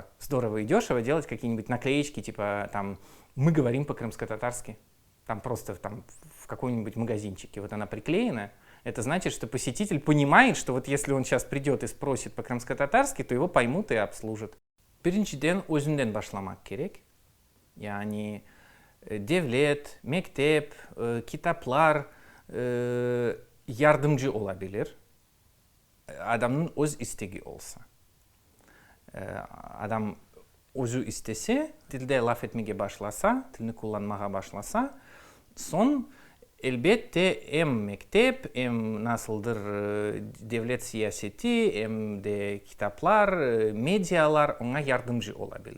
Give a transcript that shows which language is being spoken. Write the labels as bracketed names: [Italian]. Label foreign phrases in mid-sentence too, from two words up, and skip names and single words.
[Russian] Здорово и дешево делать какие-нибудь наклеечки, типа там «Мы говорим по-крымско-татарски». Там просто там, в каком-нибудь магазинчике. Вот она приклеена, Это значит, что посетитель понимает, что вот если он сейчас придет и спросит по-крымско-татарски, то его поймут и обслужат. [Crimean Tatar] Биринчиден өзүндөн башламак керек. Yani devlet, mektep, kitaplar yardımcı olabilir. Adamın öz isteği olsa. Adam özü istese, dilde laf etmeye başlasa, dilini kullanmaya başlasa, son elbette hem mektep, hem nasıldır devlet siyaseti, hem de kitaplar, medyalar ona yardımcı olabilir.